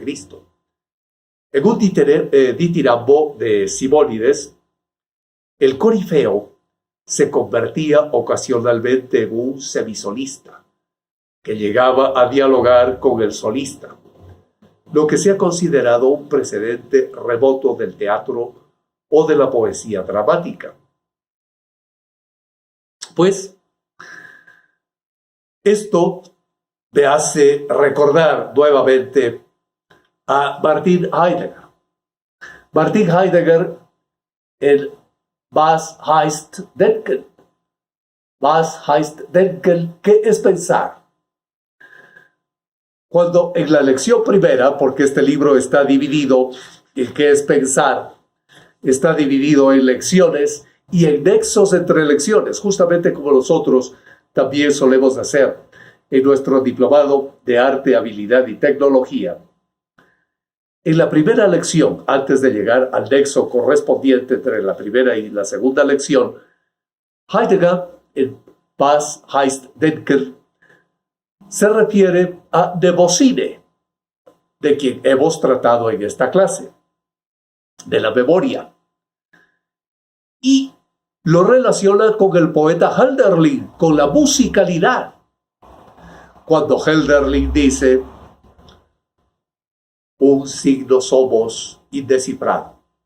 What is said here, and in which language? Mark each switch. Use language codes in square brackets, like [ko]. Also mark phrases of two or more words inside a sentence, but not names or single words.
[es] En un ditirambo de Simónides, el corifeo se convertía ocasionalmente en un semisolista, que llegaba a dialogar con el solista, lo que se ha considerado un precedente remoto del teatro o de la poesía dramática. Pues, esto me hace recordar nuevamente a Martin Heidegger. Martin Heidegger, el Was heißt denken? Was heißt denken? ¿Qué es pensar? Cuando en la lección primera, porque este libro está dividido, el qué es pensar, está dividido en lecciones y en nexos entre lecciones, justamente como nosotros también solemos hacer en nuestro diplomado de arte, habilidad y tecnología. En la primera lección, antes de llegar al nexo correspondiente entre la primera y la segunda lección, Heidegger, en Was heißt denken, se refiere a Demosthene, de quien hemos tratado en esta clase, de la memoria, y lo relaciona con el poeta Hölderlin, con la musicalidad. Cuando Hölderlin dice, un signo somos indescifrado.